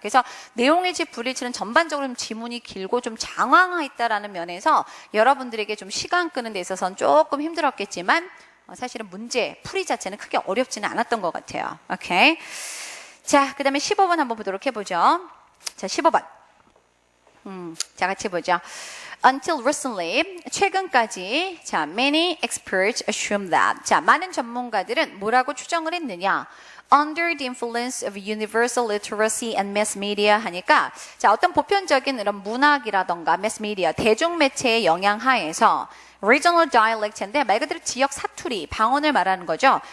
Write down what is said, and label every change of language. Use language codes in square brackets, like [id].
[ko] 그래서 내용의 집 불일치는 전반적으로 좀 지문이 길고 좀 장황했다라는 면에서 여러분들에게 좀 시간 끄는 데 있어서는 조금 힘들었겠지만 사실은 문제 풀이 자체는 크게 어렵지는 않았던 것 같아요. 오케이. 자, 그 다음에 15번 한번 보도록 해보죠. 자, 15번. 자, 같이 보죠. [en] Until recently, [ko] 최근까지, 자, [en] many experts assume that. [ko] 자, 많은 전문가들은 뭐라고 추정을 했느냐? [en] Under the influence of universal literacy and mass media [ko] 하니까, 자, 어떤 보편적인 이런 문학이라던가 mass media, 대중매체의 영향 하에서 regional dialect인데 말 그대로 지역 사투리, 방언을 말하는 거죠.